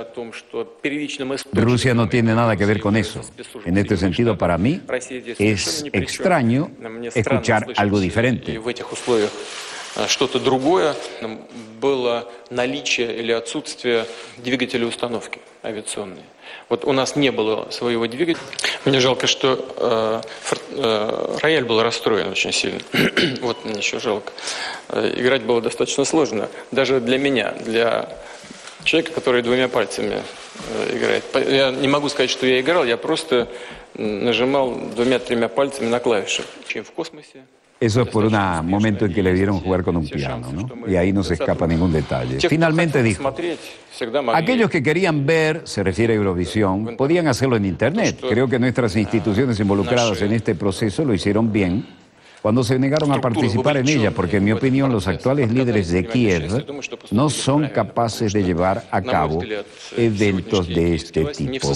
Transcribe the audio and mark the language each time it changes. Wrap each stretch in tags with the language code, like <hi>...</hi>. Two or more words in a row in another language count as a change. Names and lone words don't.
<es>Rusia no tiene nada que ver con eso. En este sentido, para mí, es extraño escuchar algo diferente.</es> <ru>Что-то другое было наличие или отсутствие двигателя установки авиационной. Вот у нас не было своего двигателя. Мне жалко, что рояль был расстроен очень сильно. Вот мне еще жалко. Играть было достаточно сложно. Даже для меня, для человека, который двумя пальцами играет. Я не могу сказать, что я играл, я просто нажимал двумя-тремя пальцами на клавиши. Чем в космосе.</ru> <es>Eso es por un momento en que le vieron jugar con un piano, ¿no? Y ahí no se escapa ningún detalle. Finalmente dijo, aquellos que querían ver, se refiere a Eurovisión, podían hacerlo en Internet. Creo que nuestras instituciones involucradas en este proceso lo hicieron bien cuando se negaron a participar en ella, porque en mi opinión los actuales líderes de Kiev no son capaces de llevar a cabo eventos de este tipo.</es>